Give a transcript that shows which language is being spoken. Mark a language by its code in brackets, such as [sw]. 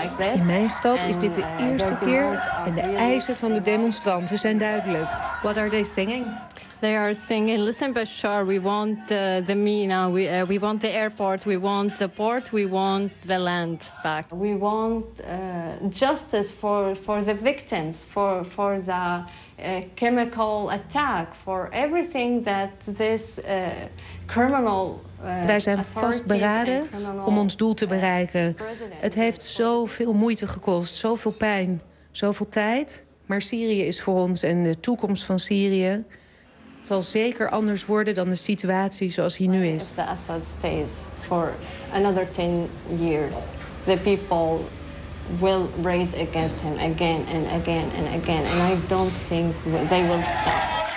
[nl] In mijn stad is dit de eerste keer en de eisen van de demonstranten zijn duidelijk. [en] What are they singing? They are singing, listen Bashar, we want the Mina, we want the airport, we want the port, we want the land back. We want justice for the victims, for the chemical attack, for everything that this criminal... [nl] Wij zijn vastberaden om ons doel te bereiken. Het heeft zoveel moeite gekost, zoveel pijn, zoveel tijd. Maar Syrië is voor ons en de toekomst van Syrië... zal zeker anders worden dan de situatie zoals hij nu is. [en] If Assad stays for another 10 years, the people will raise against him again and again and again, and I don't think they will stop.